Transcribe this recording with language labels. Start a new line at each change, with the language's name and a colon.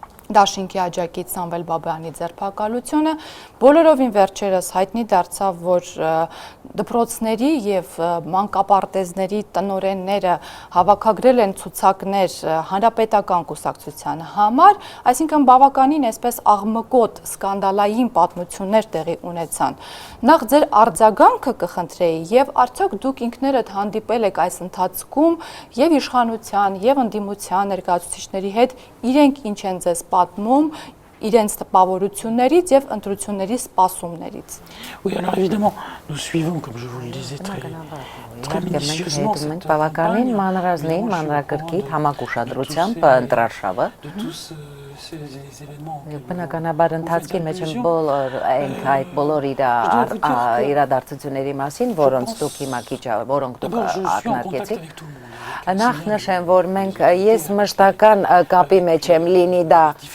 Armenian: Դաշինքի աջակից Սամվել Բաբայանի ձերբակալությունը, բոլորովին վերջերս հայտնի դարձավ, որ դպրոցների եւ մանկապարտեզների տնօրենները հավաքագրել են ցուցակներ հանրապետական կուսակցության համար, այսինքն բավականին այսպես աղմկոտ սկանդալային պատմություններ տեղի ունեցան։ Նախ ձեր արձագանքը կխնդրեի եւ արդյոք դուք ինքներդ հանդիպել եք այս ընթացքում եւ իշխանության եւ ընդդիմության ներկայացուցիչների հետ, իրենք ինչ են ձեզ պատմում իրենց տպավորություններից եւ ընտրությունների սպասումներից։
French: Oui, alors évidemment, nous suivons, comme je vous le disais, très minutieusement
Armenian: Մենք բավականին մանրազնին, մանրակրկիտ համակուշադրությամբ ընտրարշավը
French: de tous ces événements.
Armenian: Բնականաբար ընթացքի մեջ բոլոր այդ բոլոր իրադարձությունների մասին, որոնց դուք հիմա որոնք դուք ակնարկեցիք։ Նախ նշեմ, որ ես մշտական կապի մեջ եմ լինի դա